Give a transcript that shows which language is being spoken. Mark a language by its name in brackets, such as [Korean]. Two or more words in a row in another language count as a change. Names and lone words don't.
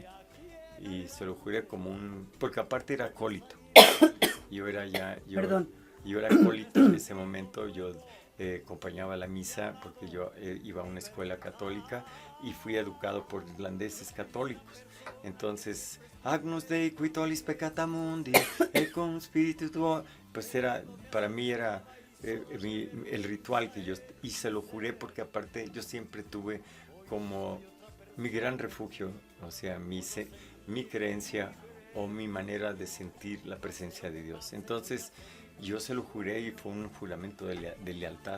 [Spanish] Y se lo juré porque aparte era acólito. Perdón. Yo era acólito en ese momento, yo acompañaba la misa porque yo iba a una escuela católica y fui educado por irlandeses católicos. Entonces, [Latin] Agnus Dei qui tollis peccata mundi, et cum spiritu tuo, [Spanish] pues para mí era el ritual que yo, y se lo juré porque aparte yo siempre tuve como mi gran refugio, o sea, mi creencia o mi manera de sentir la presencia de Dios. Entonces, yo se lo juré y fue un juramento de lealtad.